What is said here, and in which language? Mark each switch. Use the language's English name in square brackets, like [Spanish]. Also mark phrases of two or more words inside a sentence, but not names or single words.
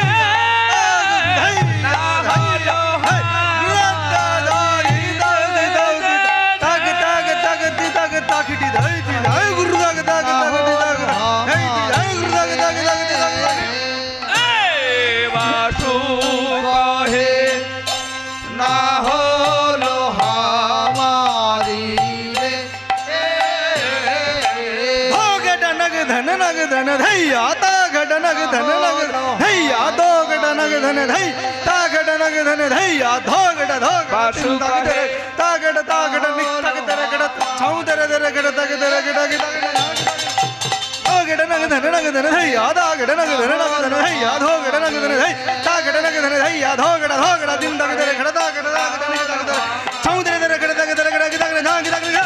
[Bangla] না হলো বাসু কহে না হলো হামারি রে ধন নগ ধন ধৈয়া তা ঘট নগ ধন নগ ধৈয়া দো ঘট নগ ধন ধৈ তা ঘট নগ ধন ধৈয়া ধো ঘট ধো বাসু কহে ता घट निक तक तेरे घट छाऊ तेरे तेरे घट तक तेरे घट घट ओ घट नग धन धैया ता घट नग धन धैया धो घट नग धन धै ता घट नग धन धैया धो घट दिन तक तेरे घट ता घट निक तक छाऊ तेरे तेरे घट तक तेरे घट झांग तक